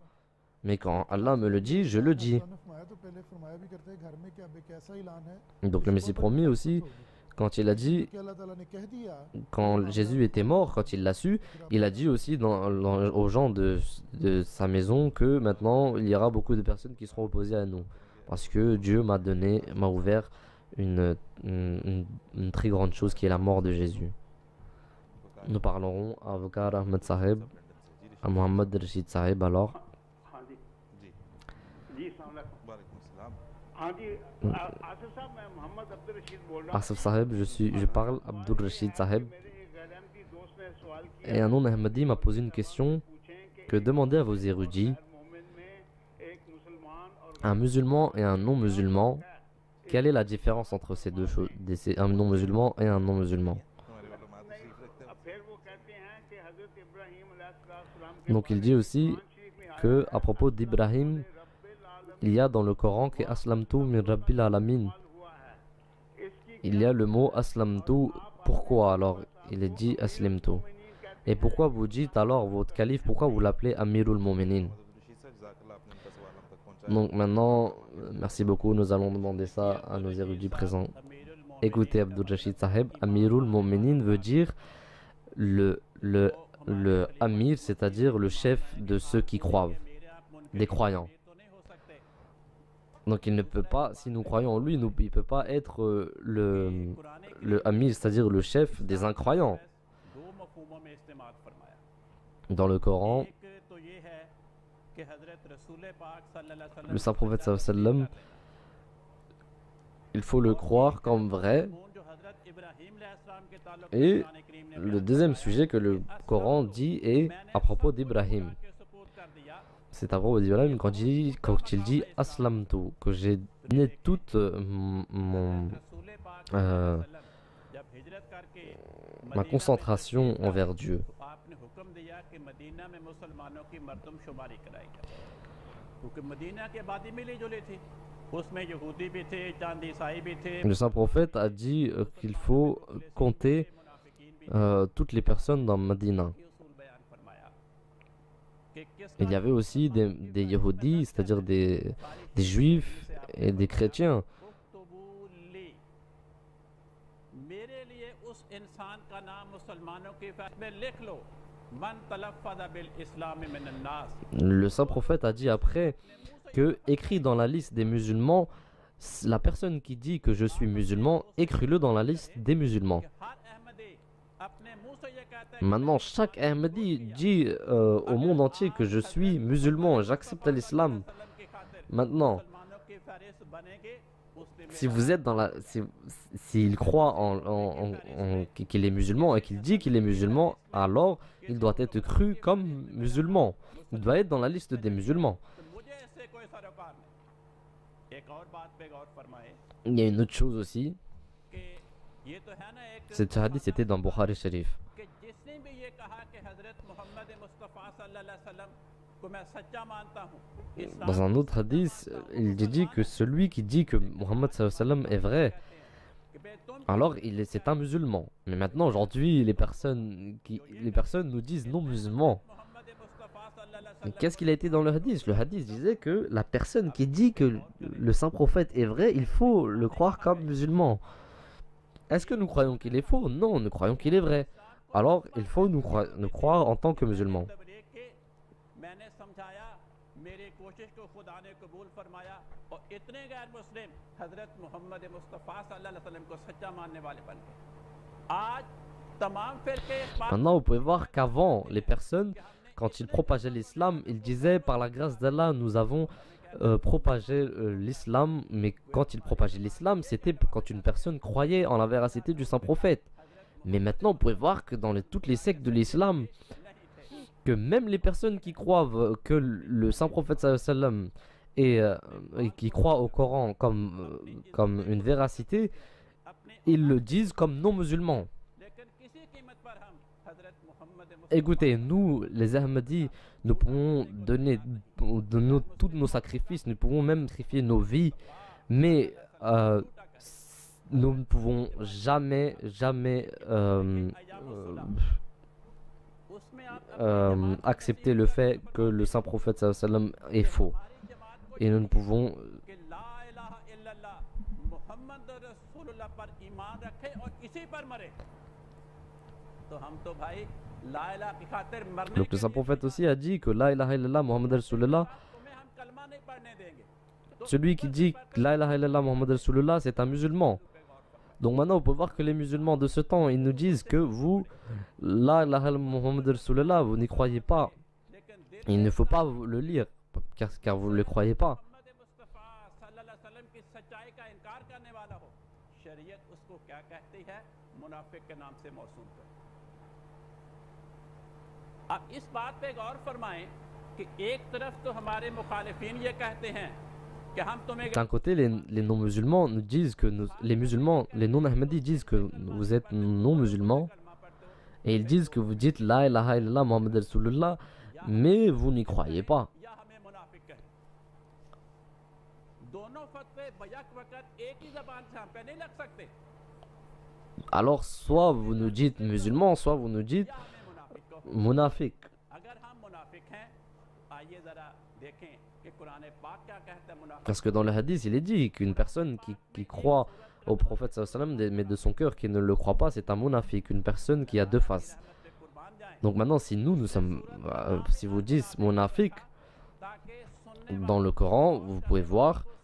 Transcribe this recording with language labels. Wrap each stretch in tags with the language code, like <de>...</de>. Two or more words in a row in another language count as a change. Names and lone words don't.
<fr>Mais quand Allah me le dit, je le dis. Donc le Messie promis aussi, quand il a dit, quand Jésus était mort, quand il l'a su, il a dit aussi aux gens de sa maison que maintenant il y aura beaucoup de personnes qui seront opposées à nous. Parce que Dieu m'a ouvert une très grande chose qui est la mort de Jésus. Nous parlerons à Avkar Ahmed Saheb, à Mohammad Rashid Saheb alors.</fr> <ur>ہاں جی जी</ur> <ar>जी السلام عليكم. وعليكم سلام</ar> <ur>ہاں جی آصف صاحب میں محمد عبد الرشید بول رہا ہوں.</ur> <fr>Asif Saheb, je parle Abdul Rashid Saheb.</fr> <ur>میرے ایک غیر احمدی دوست نے سوال کیا</ur> <fr>Et un non-Ahmadi m'a posé une question que demandez à vos érudits,</fr> <ur>مومن میں ایک مسلمان اور</ur> <fr>un musulman et un non-musulman, quelle est la différence entre ces deux choses, un non-musulman et un non-musulman?</fr> <ur>ہمارے علما تشریف رکھتے ہیں اب پھر وہ کہتے ہیں کہ حضرت ابراہیم علیہ السلام کے</ur> <fr>Donc il dit aussi que à propos d'Ibrahim, il y a dans le Coran que</fr> <ar>أسلمت من رب العالمين.</ar> <ur>ہوا ہے اس کی</ur> <fr>Il y a le mot Aslamtu. Pourquoi alors il est dit Aslimtu? Et pourquoi vous dites alors votre calife, pourquoi vous l'appelez</fr> <ar>أمير المؤمنين?</ar> <ur>رشید صاحب جزاک اللہ آپ نے ان کا سوال ہم تک پہنچایا</ur> <fr>Donc maintenant, merci beaucoup, nous allons demander ça à nos érudits présents. Écoutez Abdul Rashid Saheb,</fr> <ar>أمير المؤمنين</ar> <fr>veut dire le Amir, c'est-à-dire le chef de ceux qui croient, des croyants. Donc il ne peut pas, si nous croyons en lui, il ne peut pas être le Amir, c'est-à-dire le chef des incroyants.</fr> <ur>دو مفہوموں میں استعمال فرمایا.</ur> <fr>Dans le Coran,</fr> <ur>ایک تو یہ ہے کہ حضرت رسول پاک</ur> <ar>صلى الله عليه</ar> <fr>le saint prophète</fr> <ar>صلى الله عليه وسلم,</ar> <fr>il faut le croire comme vrai.</fr> <ur>جو حضرت ابراہیم علیہ السلام کے تعلق</ur> <fr>Et</fr> <ur>قرآن کریم نے</ur> <fr>le deuxième sujet que le Coran dit est à propos d'Ibrahim.</fr> <ur>کے سپورٹ کر دیا</ur> <fr>C'est à propos d'Ibrahim quand il dit Aslamtu, que j'ai donné toute</fr> <ur>رسول پاک euh, جب ہجرت کر کے</ur> <fr>ma concentration envers Dieu.</fr> <ur>تو آپ نے حکم دیا کہ مدینہ میں مسلمانوں کی مردم شماری کرائی جائے کیونکہ مدینہ کے آبادی ملی جلی تھی اس میں یہودی بھی تھے چاند عیسائی بھی تھے चांद ईसाई भी थे</ur> <fr>Le saint prophète a dit qu'il faut compter toutes les personnes dans Medina.</fr> <ur>یہ اصول بیان فرمایا کہ کس</ur> <fr>Il y avait aussi des Yehudis, c'est-à-dire des Juifs et des chrétiens.</fr> <ur>اکتبولی میرے لیے اس انسان کا نام مسلمانوں کی فہرست میں لکھ لو</ur> <ar>من تلفظ بالإسلام من الناس</ar> <fr>Le saint prophète a dit après que, écrit dans la liste des musulmans, la personne qui dit que je suis musulman, écris-le dans la liste des musulmans.</fr> <ur>ہر احمدی اپنے منہ سے یہ کہتا ہے</ur> <fr>Maintenant, chaque Ahmadi dit au monde entier que je suis musulman, j'accepte l'islam.</fr> <ur>کی خاطر</ur> <fr>Maintenant,</fr> <ur>مسلمانوں کی فہرست بنیں گے اس نے</ur> <fr>si vous êtes dans la, s'il croit qu'il est musulman et qu'il dit qu'il est musulman, alors il doit être cru comme musulman. Il doit être dans la liste des musulmans.</fr> <ur>تو مجھے اس سے کوئی سروکار نہیں ایک اور بات پہ غور فرمائے</ur> <fr>Il y a une autre chose aussi,</fr> <ur>کہ یہ تو ہے نا ایک</ur> <fr>cette hadith c'était dans Bukhari Sharif.</fr> <ur>کہ جس نے بھی یہ کہا کہ حضرت محمد مصطفیٰ</ur> <ar>صلى الله عليه وسلم</ar> <ur>کو میں سچا مانتا ہوں اسلام</ur> <fr>Dans un autre hadith, il dit que celui qui dit que Mohammed</fr> <ar>صلى الله عليه وسلم</ar> <fr>est vrai,</fr> <ur>کہ بے تم</ur> <fr>alors c'est un musulman. Mais maintenant, aujourd'hui, les personnes nous disent non musulmans.</fr> <ur>मोहम्मद मुस्तफ़ा</ur> <ar>صلى الله عليه</ar> <fr>Mais qu'est-ce qu'il a été dans le hadith? Le hadith disait que la personne qui dit que le saint prophète est vrai, il faut le croire comme musulman. Est-ce que nous croyons qu'il est faux? Non, nous croyons qu'il est vrai. Alors, il faut nous croire en tant que musulmans.</fr> <ur>تبلیغ کے میں نے سمجھایا میری کوشش کو خدا نے قبول فرمایا اور اتنے غیر مسلم حضرت محمد مصطفیٰ</ur> <ar>صلى الله عليه وسلم</ar> <ur>کو سچا ماننے والے بن گئے آج تمام فرقے اس بات</ur> <fr>Maintenant, vous pouvez voir qu'avant, les personnes, quand ils propageaient l'islam, ils disaient par la grâce d'Allah, nous avons propagé l'islam. Mais quand ils propageaient l'islam, c'était quand une personne croyait en la véracité du saint prophète. Mais maintenant, vous pouvez voir que dans toutes les sectes de l'islam, que même les personnes qui croient que le saint prophète</fr> <ar>صلى الله عليه وسلم</ar> <fr>et qui croient au Coran comme une véracité, ils le disent comme non musulmans.</fr> <ur>لیکن کسی قیمت پر ہم حضرت محمد</ur> <fr>Écoutez, nous, les Ahmadis, nous pouvons donner tous nos sacrifices, nous pouvons même sacrifier nos vies, mais nous ne pouvons jamais</fr> <ur>اس میں آپ</ur> <fr>accepter le fait que le saint prophète</fr> <ar>صلى الله عليه وسلم</ar> <fr>est faux. Et nous ne pouvons</fr> <ur>कि</ur> <ar>لا إله إلا الله محمد رسول الله</ar> <ur>پر ایمان رکھے اور اسی پر مرے تو ہم تو بھائی</ur> <ar>لا إله</ar> <ur>کی خاطر مرنے</ur> <fr>Donc le saint prophète aussi a dit que</fr> <ar>لا إله إلا الله محمد رسول الله,</ar> <ur>تمہیں ہم کلمہ نہیں پڑھنے دیں گے</ur> <fr>celui qui dit que</fr> <ar>لا إله إلا الله محمد رسول الله,</ar> <fr>c'est un musulman. Donc maintenant, on peut voir que les musulmans de ce temps, ils nous disent que vous,</fr> <ar>لا إله إلا الله محمد رسول الله,</ar> <fr>vous n'y croyez pas. Il ne faut pas le lire, car vous ne le croyez pas.</fr> <ur>اب اس بات پہ غور فرمائیں کہ ایک طرف تو ہمارے مخالفین یہ کہتے ہیں کہ ہم تمہیں</ur> <fr>D'un côté, les non-musulmans nous disent que les musulmans, les non-ahmadis disent que vous êtes non-musulmans et ils disent que vous dites</fr> <ar>لا إله إلا الله محمد رسول الله,</ar> <fr>mais vous n'y croyez pas.</fr> <ur>یا ہمیں منافق کہیں. دونوں فتوے بیک وقت ایک ہی زبان سے ہم پہ نہیں لگ سکتے.</ur> <fr>Alors, soit vous nous dites musulmans, soit vous nous dites munafiq.</fr> <ur>اگر ہم منافق ہیں، آئیے ذرا دیکھیں کہ قرآن پاک کیا کہتا ہے منافق.</ur> <fr>Parce que dans le hadith, il est dit qu'une personne qui croit au prophète</fr> <ar>صلى الله عليه وسلم,</ar> <fr>mais de son cœur qui ne le croit pas, c'est un munafiq, une personne qui a deux faces. Donc maintenant, si nous sommes, si vous dites munafiq, dans le Coran, vous pouvez voir.</fr>